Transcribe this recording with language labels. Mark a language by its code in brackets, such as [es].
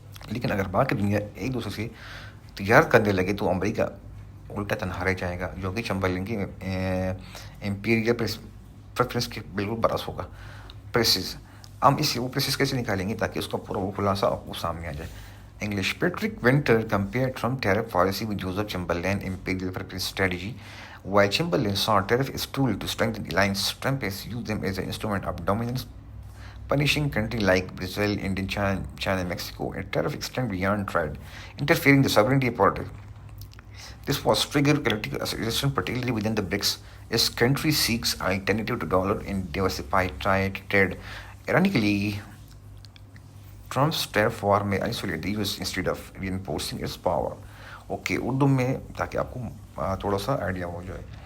[ur] لیکن اگر باقی دنیا ایک دوسرے سے تجارت کرنے لگے تو امریکہ الٹا تنہا رہ جائے گا، جو کہ چمبرلین کی امپیریل پریفرنس کے بالکل برعکس ہوگا. پریسز ہم وہ پریسز کیسے نکالیں گے تاکہ اس کا پورا وہ خلاصہ وہ سامنے آ جائے. [en] English Patrick Wintour compare Trump tariff policy with Joseph Chamberlain imperial preference strategy. While Chamberlain saw tariff as a tool to strengthen the alliance, Trump has used them as an instrument of dominance, punishing countries like Brazil, India, China, and Mexico. A tariff extends beyond trade, interfering the sovereignty of politics. This was triggered collective resistance, particularly within the BRICS, as countries seeks alternative to dollar and diversify trade. Ironically, Trump's tariff war may isolate the US instead of reinforcing its power. [ur] Okay, Urdu میں تاکہ آپ کو تھوڑا سا idea ہو جائے.